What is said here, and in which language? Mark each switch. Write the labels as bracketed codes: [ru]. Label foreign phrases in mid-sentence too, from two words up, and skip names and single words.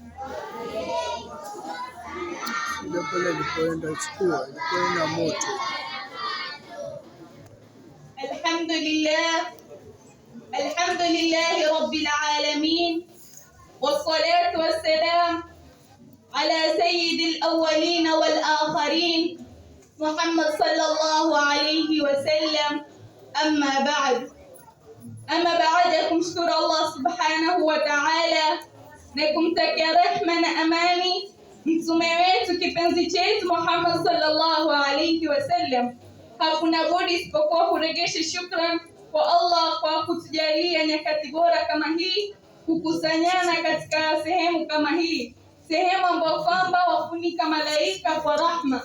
[ar] الحمد لله رب العالمين، والصلاة والسلام على سيد الأولين والآخرين محمد صلى الله عليه وسلم. أما بعد [sw] kumshukuru Allah [ar] سبحانه وتعالى [sw] na kumtakia rehma na amani mtume wetu kipenzi chetu Muhammad [ar] صلى الله عليه وسلم. [sw] Hakuna budi isipokuwa kurejesha shukrani kwa Allah kwa kutujalia nyakati bora kama hii, kukusanyana katika sehemu kama hii, sehemu ambayo kwamba wafunika malaika kwa rahma.